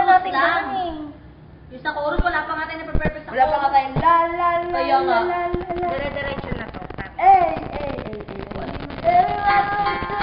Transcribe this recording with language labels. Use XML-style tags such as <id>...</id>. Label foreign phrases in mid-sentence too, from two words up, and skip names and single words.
<tl>lang. eh. Yung sa chorus, wala pa nga tayo na perfect sa Wala pa nga chorus. tayong la la la Kaya nga. la la la la. Dire-diretso na to. Ey, ey, ey, ey, ey.</tl>